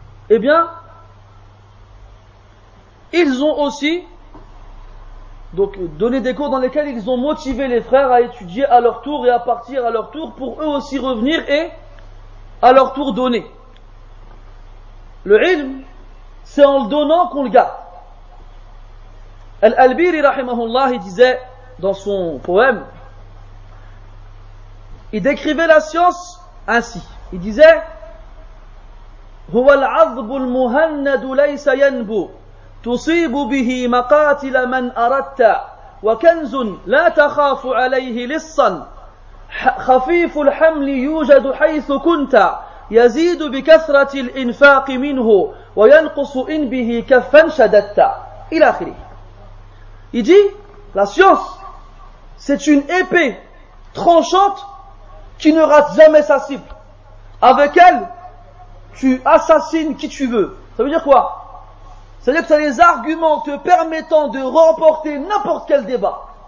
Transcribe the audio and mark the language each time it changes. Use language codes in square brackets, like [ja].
[fr] Eh bien, ils ont aussi donc donné des cours dans lesquels ils ont motivé les frères à étudier à leur tour et à partir à leur tour pour eux aussi revenir et à leur tour donner. Le ilm, c'est en le donnant qu'on le garde. Al-Albiri rahimahullah, il disait dans son poème, il décrivait la science ainsi. Il disait [ar] هو العذب المهند ليس ينبو تصيب به مقاتل من أردت وكنز لا تخاف عليه لصا خفيف الحمل يوجد حيث كنت يزيد بكثرة الإنفاق منه وينقص إن به كفا شددت إلى آخره. [fr] Il dit, la science, c'est une épée tranchante qui ne rate jamais sa cible. Avec elle, tu assassines qui tu veux. Ça veut dire quoi? C'est-à-dire que tu as les arguments te permettant de remporter n'importe quel débat.